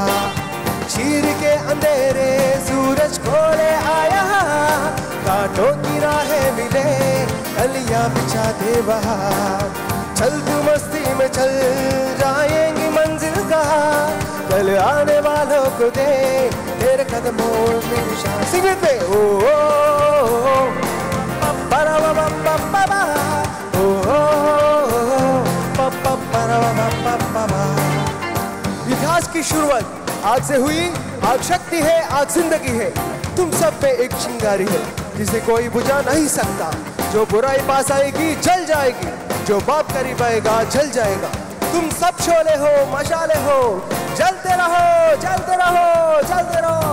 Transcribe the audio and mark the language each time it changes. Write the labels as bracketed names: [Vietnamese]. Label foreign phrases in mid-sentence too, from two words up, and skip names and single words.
[Hindi] चीर के अंधेरे सूरज को ले आया, कांटों की राहें मिले, कलियां बिछा दे बाहर. चल तू मस्ती में चल जाएंगी मंजिल का, कल आने वालों को दे तेरे कदमों में निशान. [English] sing with me. ओ ओ परा बा बा बा बा, ओ ओ परा बा बा बा. [Hindi] विकास की शुरुआत आग से हुई. आग शक्ति है, आग जिंदगी है. तुम सब पे एक चिंगारी है जिसे कोई बुझा नहीं सकता. जो बुराई पास आएगी जल जाएगी, जो बाप करीब आएगा जल जाएगा. तुम सब शोले हो, मशाले हो, जलते रहो, जलते रहो, जलते रहो.